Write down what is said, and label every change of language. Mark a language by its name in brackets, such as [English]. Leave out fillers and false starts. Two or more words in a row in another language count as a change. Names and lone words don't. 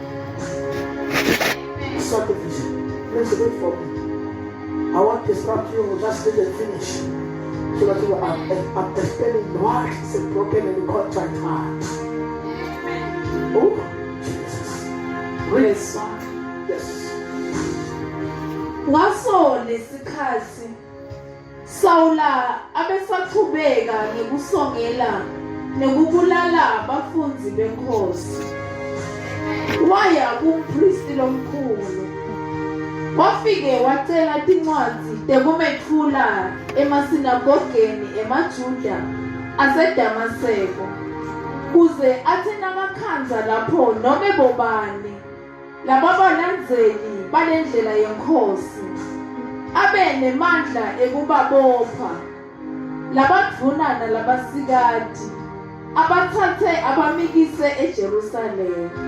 [English] Subdivision. Please wait for me. I want to start you, just let it finish. So that you are explaining what is a broken and contrite heart. Oh, Jesus. Praise God. Yes. [Swati] Ngaso lesikhathi Saula abesaqhubeka ngekusongela nekubulala abafunzi benkosi. Waya kumpristi lomkhulu. Wafike wacela tincwadi tekumethula emasinagogeni emaJuda aseDamaseko kuze athi namakhanza lapho noma bobani lababalandzeli balendlela yenkosi abe nemandla ekubabopha labadvunana labasikati abathathe abamikise eJerusalem.